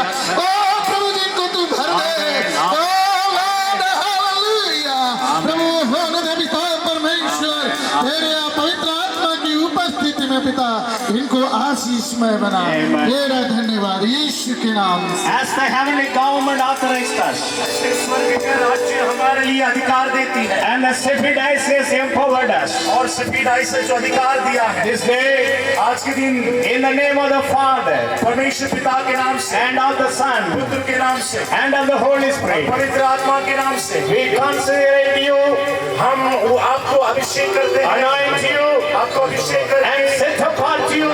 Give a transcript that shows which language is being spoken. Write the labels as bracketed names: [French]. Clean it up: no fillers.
[Hindi] ओ प्रभु जी को तू भर दे। ओ लॉर्ड हालेलुया। प्रभु होने दे पिता परमेश्वर तेरे पवित्र आत्मा की उपस्थिति में पिता इनको आशीषमय बना। तेरा धन्यवाद यीशु के नाम से। [English] As the heavenly government authorized us, [Hindi] स्वर्ग का राज्य हमारे लिए अधिकार देती है [English] and the Sacred Diocese empowered us. [Hindi] और सफीदाई से जो अधिकार दिया है [English] This day, [Hindi] आज के दिन [English] in the name of the Father, [Hindi] परमेश्वर पिता के नाम से [English] and of the Son, [Hindi] पुत्र के नाम से [English] and of the Holy Spirit, [Hindi] पवित्र आत्मा के नाम से [English] we consider you, [Hindi] हम आपको अभिषेक करते हैं [English] anoint you, [Hindi] आपको अभिषेक [English] and [Hindi] करके [English] set apart you